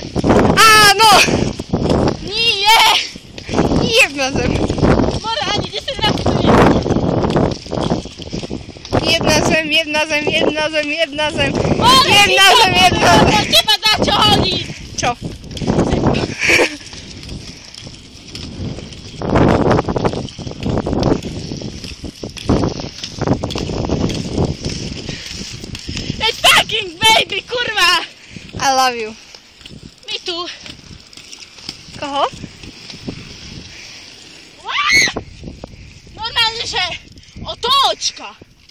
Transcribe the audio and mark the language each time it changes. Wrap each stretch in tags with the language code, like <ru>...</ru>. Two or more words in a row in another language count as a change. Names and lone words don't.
<sk>Áno. Nie. Jeb na zem. More, ani 10 razy to nie. Jeb na zem, jeb na zem, jeb na zem, jeb na zem. More, Jeb na zem, jeb na zem. po teba dá čo hodiť. Čo?</sk> <en>It's fucking baby, kurva. I love you.</en> <sk>My tu. Koho? Normálne, že otočka.</sk>